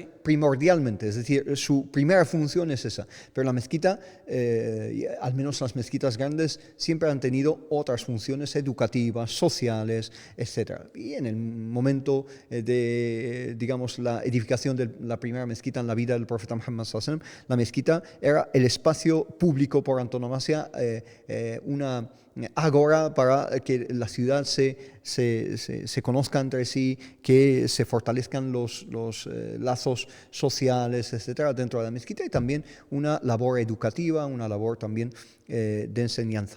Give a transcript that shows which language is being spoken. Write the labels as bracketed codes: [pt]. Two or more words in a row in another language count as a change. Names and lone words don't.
[es] Primordialmente, es decir, su primera función es esa. Pero la mezquita, al menos las mezquitas grandes, siempre han tenido otras funciones educativas, sociales, etc. Y en el momento de, digamos, la edificación de la primera mezquita en la vida del profeta Muhammad [ar] صلى الله عليه وسلم, [es] la mezquita era el espacio público por antonomasia, una agora para que la ciudad se conozca entre sí, que se fortalezcan los lazos sociales, etcétera, dentro de la mezquita y también una labor educativa, una labor también de enseñanza.